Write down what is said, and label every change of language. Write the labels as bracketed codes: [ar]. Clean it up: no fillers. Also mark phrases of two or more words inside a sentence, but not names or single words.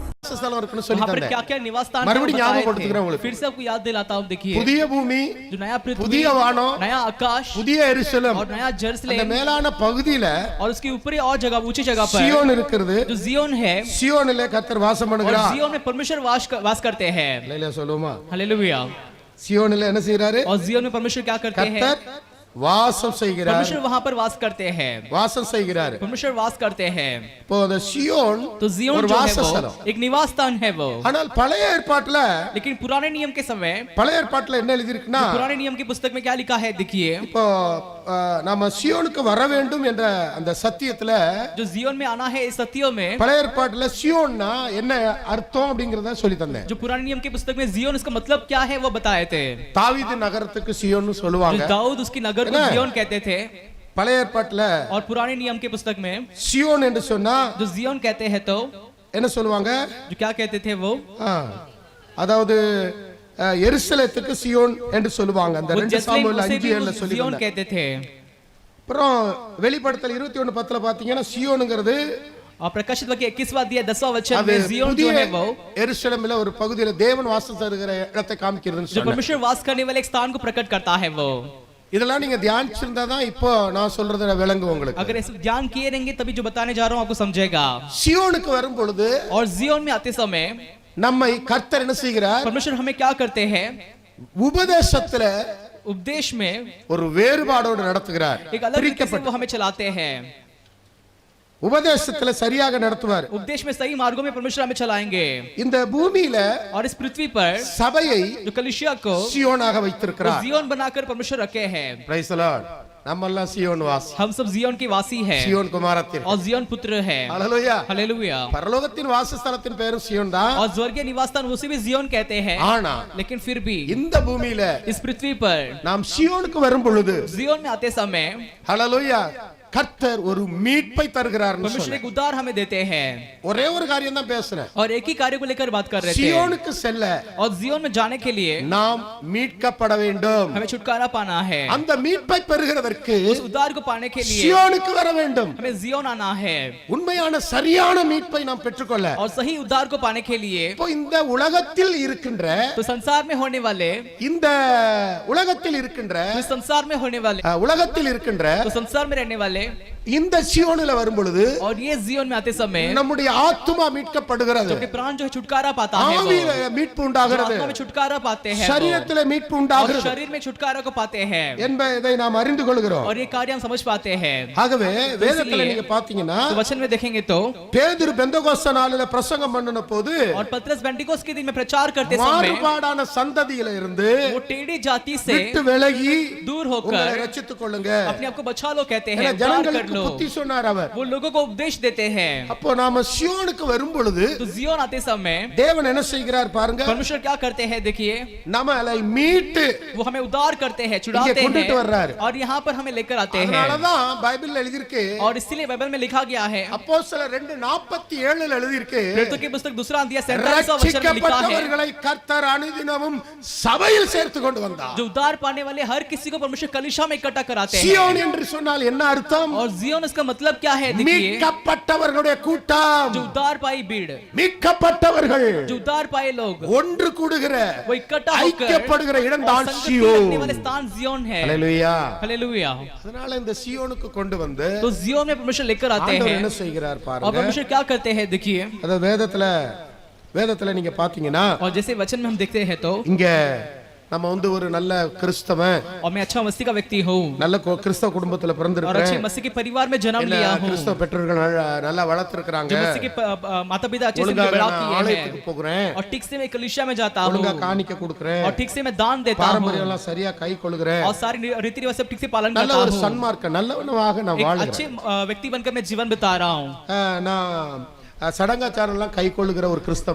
[ta] வாசஸ்தலம் இருக்குன்னு சொல்லி [hi] वहाँ पर [ta] தந்தேன். [hi] क्या-क्या निवास स्थान [ta] மறுபடியும் [hi] बताए [ta] ஞாபகப்படுத்துகிறேன் [hi] थे। [ta] உங்களுக்கு. [hi] फिर से आपको याद दिलाता हूँ, देखिए [ta] புதிய பூமி, [hi] जो नया पृथ्वी, [ta] புதிய வானம், [hi] नया आकाश [ta] புதிய எருசலேம், [hi] और नया [ta] அந்த [hi] जेरूसलेम [ta] மேலான பகுதியில [hi] और उसकी ऊपरी और जगह, ऊंची जगह पर [ta] சியோன் இருக்கிறது. [hi] जो जियोन है, [ta] சியோனிலே கர்த்தர் வாசம் [hi] और [ta] பண்ணுகிறார். [hi] जियोन में परमेश्वर वास करते हैं। [ta] இல்லையா சொல்லுமா? [hi] हालेलुया। [ta] சியோனிலே என்ன செய்றாரு? [hi] और जियोन में परमेश्वर क्या करते हैं? [ta] கர்த்தர் வாசம் செய்கிறார். [hi] परमेश्वर वहां पर वास करते हैं, [ta] வாசம் செய்கிறார். [hi] परमेश्वर वास करते हैं। [ta] இப்போ அந்த சியோன் [hi] तो जियोन [ta] ஒரு [hi] जो है [ta] வாசஸ்தலம். [hi] वो एक निवास स्थान है वो। [ta] ஆனால் பழைய ஏற்பாட்டுல [hi] लेकिन पुराने नियम के समय, [ta] பழைய ஏற்பாட்டுல என்ன எழுதி இருக்குன்னா, [hi] पुराने नियम की पुस्तक में क्या लिखा है, देखिए [ta] இப்போ நாம சியோனுக்கு வர வேண்டும் என்ற அந்த சத்தியத்துல [hi] जो जियोन में आना है, इस सत्यों में [ta] பழைய ஏற்பாட்டுல சியோன்னா என்ன அர்த்தம் அப்படிங்கறத சொல்லி தந்தேன். [hi] जो पुराने नियम की पुस्तक में जियोन, इसका मतलब क्या है वो बताए थे। [ta] தாவீது நகரத்துக்கு சியோன்னு சொல்லுவாங்க. [hi] जो दाऊद उसकी नगर को जियोन कहते थे, [ta] பழைய ஏற்பாட்டுல [hi] और पुराने नियम की पुस्तक में [ta] சியோன் என்று சொன்னா [hi] जो जियोन कहते हैं तो [ta] என்ன சொல்லுவாங்க? [hi] जो क्या कहते थे वो, [ta] அதாவது எருசலேத்துக்கு சியோன் என்று சொல்லுவாங்க. அந்த 2 சாமுவேல் 5:7 சொல்லி [hi] जियोन कहते थे। [ta] அப்புறம் வெளிப்படுத்தல் 21:10 பாத்தீங்கன்னா சியோனுங்கிறது [hi] और प्रकाशित वाक्य 21वां अध्याय 10वां वचन में जियोन जो है वो [ta] எருசலேமில ஒரு பகுதியில தேவன் வாசம் செய்கிற இடத்தை காமிக்கிறதுன்னு [hi] जो [ta] சொன்னாங்க. [hi] परमेश्वर वास करने वाले एक स्थान को प्रकट करता है वो। [ta] இதெல்லாம் நீங்க தியானிச்சிருந்தா தான் இப்போ நான் சொல்றத விளங்கும் உங்களுக்கு. [hi] अगर इस ध्यान किए रहेंगे तभी जो बताने जा रहा हूं आपको समझेगा। [ta] சியோனுக்கு வரும் பொழுது [hi] और जियोन में आते समय [ta] நம்மை கர்த்தர் என்ன செய்கிறார்? [hi] परमेश्वर हमें क्या करते हैं? [ta] உபதேசத்துல [hi] उपदेश में [ta] ஒரு வேறுபாடோடு நடத்துகிறார். [hi] एक अलग तरीके से वो हमें चलाते हैं। [ta] உபதேசத்துல சரியாக நடத்துவார். [hi] उपदेश में सही मार्गों में परमेश्वर हमें चलाएंगे। [ta] இந்த பூமியில [hi] और इस पृथ्वी पर [ta] சபையை [hi] जो कलीसिया को [ta] சியோனாக வைத்திருக்கிறார். [hi] जियोन बनाकर परमेश्वर रखे हैं। [en] Praise the Lord. [ta] நம்ம எல்லாம் சியோன் வாசி. [hi] हम सब जियोन के वासी हैं [ta] சியோன் குமாரத்தின். [hi] और जियोन पुत्र हैं। [ta] ஹalleluya. [hi] हालेलुया। [ta] பரலோகத்தின் வாசஸ்தலத்தின் பேரும் சியோன் தான். [hi] और स्वर्गीय निवास स्थान उसे भी जियोन कहते हैं। [ta] ஆனா [hi] लेकिन फिर भी [ta] இந்த பூமியில [hi] इस पृथ्वी पर [ta] நாம் சியோனுக்கு வரும் பொழுது [hi] जियोन में आते समय [ta] ஹalleluya கர்த்தர் ஒரு மீட்பை தருகிறார். [hi] परमेश्वर एक उद्धार हमें देते हैं। [ta] ஒரே ஒரு காரியம் தான் பேசுறேன். [hi] और एक ही कार्य को लेकर बात कर रहे थे। [ta] சியோனுக்கு செல்ல [hi] और जियोन में जाने के लिए [ta] நாம் மீட்கப்பட வேண்டும். [hi] हमें छुटकारा पाना है। [ta] அந்த மீட்பை பெறுகிறதற்கு [hi] उस उद्धार को पाने के लिए [ta] சியோனுக்கு வர வேண்டும். [hi] हमें जियोन आना है। [ta] உண்மையான சரியான மீட்பை நாம் பெற்றுக்கொள்ள [hi] और सही उद्धार को पाने के लिए [ta] இப்போ இந்த உலகத்தில் இருக்கின்ற [hi] तो संसार में होने वाले [ta] இந்த உலகத்தில் இருக்கின்ற [hi] तो संसार में होने वाले [ta] உலகத்தில் இருக்கின்ற [hi] तो संसार में रहने वाले [ta] இந்த சியோனில வரும் பொழுது [hi] और ये जियोन में आते समय [ta] நம்முடைய ஆத்துமா மீட்கப்படுகிறது. [hi] अपने प्राण जो है छुटकारा पाता है। [ta] ஆவியில மீட்பு உண்டாகிறது. [hi] आत्मा में छुटकारा पाते हैं। [ta] சரீரத்திலே மீட்பு [hi] और [ta] உண்டாகிறது [hi] शरीर में छुटकारा को पाते हैं। [ta] என்பதை நாம் அறிந்து கொள்கிறோம். [hi] और ये कार्य हम समझ पाते हैं। [ta] ஆகவே வேதத்துல நீங்க பாத்தீங்கன்னா [hi] तो वचन में देखेंगे तो [ta] பேதுரு பெந்தகோஸ்தே நாளில பிரசங்கம் பண்ணின போது [hi] और पतरस पेंटिकोस के दिन में प्रचार करते समय [ta] மாறுபாடான சந்ததியில இருந்து [hi] वो टेढ़ी जाति से [ta] விட்டு விலகி [hi] दूर [ta] உங்களை [hi] होकर [ta] ரட்சித்துக் கொள்ளுங்க. [hi] अपने आप को बचा लो कहते हैं। [ta] ஏன்னா [hi] उद्धार कर [ta] ஜனங்களுக்கு [hi] लो। [ta] புத்தி சொன்னார் அவர். [hi] वो लोगों को उपदेश देते हैं। [ta] அப்போ நாம சியோனுக்கு வரும் பொழுது [hi] तो जियोन आते समय [ta] தேவன் என்ன செய்கிறார் பாருங்க. [hi] परमेश्वर क्या करते हैं, देखिए [ta] நம்மளை மீட்டு [hi] वो हमें उद्धार करते हैं, [ta] இங்கே [hi] छुड़ाते [ta] கொண்டுட்டு வர்றாரு. [hi] हैं और यहाँ पर हमें लेकर आते हैं। [ta] அதனாலதான் பைபிள்ல எழுதி இருக்கு. [hi] और इसीलिए बाइबल में लिखा गया है, [ta] அப்போஸ்தலர் 2:47 எழுதி இருக்கு. [hi] प्रेरितों की पुस्तक दूसरा अध्याय 47वां वचन में लिखा है, [ta] ரட்சிக்கப்பட்டவர்களை கர்த்தர் அனுதினமும் சபையில் சேர்த்து கொண்டு வந்தார். [hi] जो उद्धार पाने वाले हर किसी को परमेश्वर कलीसिया में इकट्ठा कराते हैं। [ta] சியோன் என்று சொன்னால் என்ன அர்த்தம்? [hi] और जियोन इसका मतलब क्या है, देखिए [ta] மீட்கப்பட்டவர்களுடைய கூட்டம். [hi] जो उद्धार पाई भीड़, [ta] மீட்கப்பட்டவர்கள் [hi] जो उद्धार पाए लोग [ta] ஒன்று கூடுகிற [hi] वो इकट्ठा होकर [ta] ஐக்கியப்படுகிற இடம் [hi] और [ta] தான் [hi] संगति [ta] சியோன். [hi] रखने वाले स्थान जियोन है। [ta] ஹalleluya. [hi] हालेलुया। [ta] அதனால இந்த சியோனுக்கு கொண்டு வந்து [hi] तो जियोन में परमेश्वर लेकर आते [ta] ஆண்டவர் [hi] हैं। [ta] என்ன செய்கிறார் [hi] और [ta] பாருங்க. [hi] परमेश्वर क्या करते हैं, देखिए [ta] அத வேதத்துல நீங்க பாத்தீங்கன்னா [hi] और जैसे वचन में हम देखते हैं तो [ta] இங்க நம்ம வந்து ஒரு நல்ல கிறிஸ்தவன், [hi] और मैं अच्छा मसीह का व्यक्ति हूँ [ta] நல்ல கிறிஸ்தவ குடும்பத்துல [hi] और [ta] பிறந்திருக்கிறேன். [hi] अच्छे मसीह के परिवार में जन्म लिया हूँ। [ta] கிறிஸ்தவ பெற்றோர்கள் நல்லா வளர்த்திருக்காங்க. [hi] जो मसीह के माता पिता अच्छे से [ta] ஒழுங்கா [hi] बड़ा [ta] நான் [hi] किए [ta] ஆலயத்துக்கு [hi] हैं [ta] போகிறேன். [hi] और ठीक से मैं कलीसिया में जाता हूँ [ta] ஒழுங்கா காணிக்க கொடுக்கிறேன். [hi] और ठीक से मैं दान देता हूँ [ta] பாரம்பரியம் எல்லாம் சரியா கை கொள்கிறேன். [hi] और सारी रीति रिवाज सब ठीक से पालन [ta] நல்ல [hi] करता [ta] ஒரு [hi] हूँ। [ta] சன்மார்க்க நல்லவனாக நான் [hi] एक [ta] வாழ்கிறேன். [hi] अच्छे व्यक्ति बनकर मैं जीवन बिता रहा हूँ। [ta] நான் சடங்காச்சாரம் எல்லாம் கை கொள்ளுகிற ஒரு கிறிஸ்தவன்